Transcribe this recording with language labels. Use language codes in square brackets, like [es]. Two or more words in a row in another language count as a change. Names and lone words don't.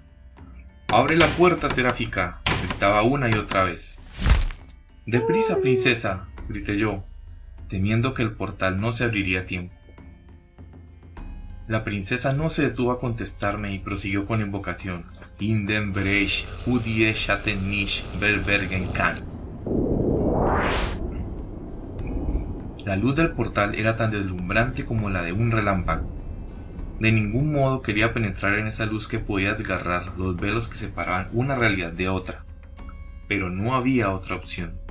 [es] «¡Abre la puerta, Seráfica!», gritaba una y otra vez. «¡Deprisa, princesa!», grité yo, temiendo que el portal no se abriría a tiempo. La princesa no se detuvo a contestarme y prosiguió con la invocación: [de] «In den Bereich, Hudie Schatten nicht verbergen kann». [es] La luz del portal era tan deslumbrante como la de un relámpago. De ningún modo quería penetrar en esa luz que podía desgarrar los velos que separaban una realidad de otra, pero no había otra opción.